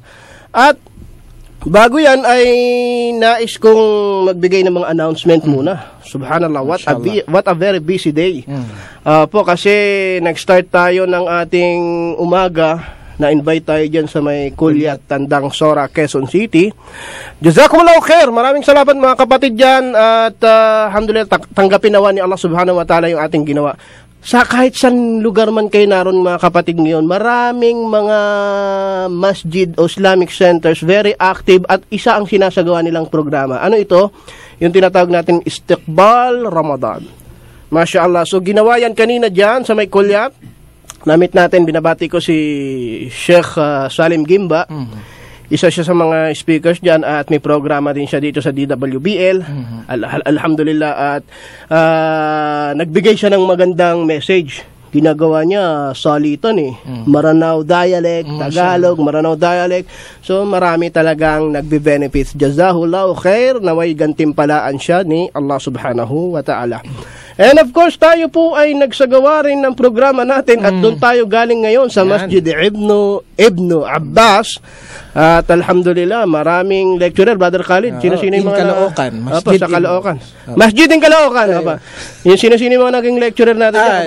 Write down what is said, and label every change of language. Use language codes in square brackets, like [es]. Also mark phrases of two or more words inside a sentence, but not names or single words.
[tl] At bago yan ay nais kong magbigay ng mga announcement muna. [en] Subhanallah, what a very busy day. [tl] Po kasi nag-start tayo ng ating umaga, na-invite tayo dyan sa may Kulyat, Tandang Sora, Quezon City. [ar] جزاكم الله خير. [tl] Maraming salamat mga kapatid dyan, at alhamdulillah, tanggapin nawa ni Allah [ar] سبحانه وتعالى [tl] yung ating ginawa. Sa kahit saan lugar man kayo naroon mga kapatid ngayon, maraming mga masjid o [en] Islamic centers very active, [tl] at isa ang sinasagawa nilang programa. Ano ito? Yung tinatawag natin Istiqbal Ramadan. [ar] ما شاء الله. [tl] So ginawa yan kanina dyan sa may Kulyat. Namit natin, binabati ko si Sheikh Salim Gimba. Isa siya sa mga speakers dyan, at may programa din siya dito sa DWBL. Alhamdulillah, at nagbigay siya ng magandang message. Ginagawa niya salitan [en] Maranao dialect, [tl] Tagalog, [en] Maranao dialect. [tl] So marami talagang nagbe-benefits. [ar] جزاه الله خير, [tl] naway gantimpalaan siya ni Allah [ar] سبحانه وتعالى. [en] And of course, [tl] tayo po ay nagsagawa rin ng programa natin at doon tayo galing ngayon sa Masjid Ibn Abbas. At alhamdulillah, maraming lecturer, Brother Khalid. Sino-sino yung mga Caloocan. Sa Caloocan. [en] Masjid in Caloocan. [tl] Yung sino-sino yung mga naging lecturer natin.